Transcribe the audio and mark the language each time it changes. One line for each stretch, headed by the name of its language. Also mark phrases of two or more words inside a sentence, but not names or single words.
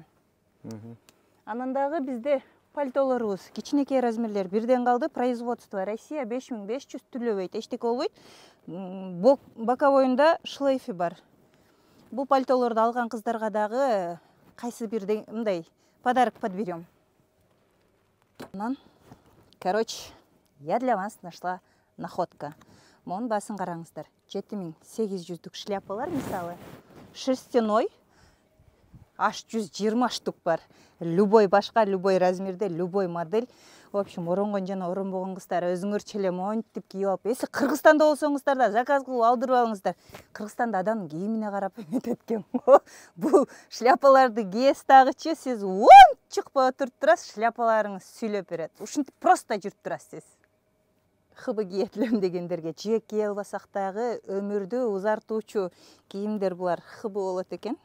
Kyrgyz: Анан дагы бизде пальтолорубуз кичинекей размерлер бирден калды,
Russian: производство Россия
Kyrgyz: 5500 түлөбөйт, эчтеке болбойт. Боковойунда шлейфи бар. Бул пальтолорду алган кыздарга дагы кайсы бирден мындай подарок подберем. Анан,
Russian: короче, я для вас нашла находка.
Kyrgyz: Монун басын караңыздар. 7800 шляпалар, мисалы, шерстяной, аж 120 штук бар. Любой башка, любой размерде,
Russian: любой модель. В общем,
Kyrgyz: оронгон жана оронбогон кыздар өзүңөрчө эле монтип кийип алып, эси Кыргызстанда болсоңуздар да заказ кылып алдырып алыңыздар. Кыргызстанда адамдын кийимине карап эметет экен. Бул шляпаларды кийесиз дагычы, сиз чыкпай отуруп турасыз, шляпаларыңыз сүйлөп берет. Ушинтип просто жүрүп турасыз. Хыбы киетилем дегендерге же кие албасак дагы өмүрдү узартуучу кийимдер булар хыбы болот экен.